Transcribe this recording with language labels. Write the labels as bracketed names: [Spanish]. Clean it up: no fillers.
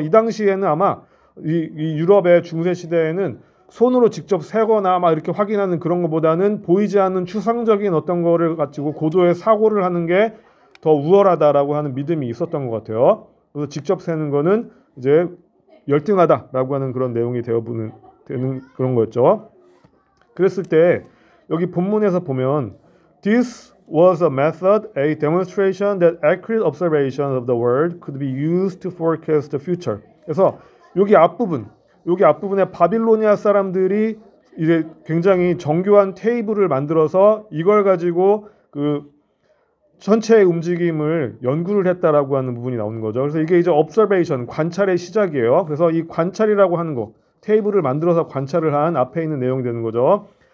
[Korean] 이 당시에는 아마 이 유럽의 중세 시대에는 손으로 직접 세거나 막 이렇게 확인하는 그런 것보다는 보이지 않는 추상적인 어떤 거를 가지고 고도의 사고를 하는 게 더 우월하다라고 하는 믿음이 있었던 것 같아요. 그래서 직접 세는 거는 이제 열등하다라고 하는 그런 내용이 되는 그런 거였죠. 그랬을 때 여기 본문에서 보면 [English] This was a method, a demonstration that accurate observation of the world could be used to forecast the future. [Korean] 그래서 여기 앞부분에 바빌로니아 사람들이 이제 굉장히 정교한 테이블을 만들어서 이걸 가지고 그 전체의 움직임을 연구를 했다라고 하는 부분이 나오는 거죠. 그래서 이게 이제 observation, 관찰의 시작이에요. 그래서 이 관찰이라고 하는 거, 테이블을 만들어서 관찰을 한 앞에 있는 내용이 되는 거죠.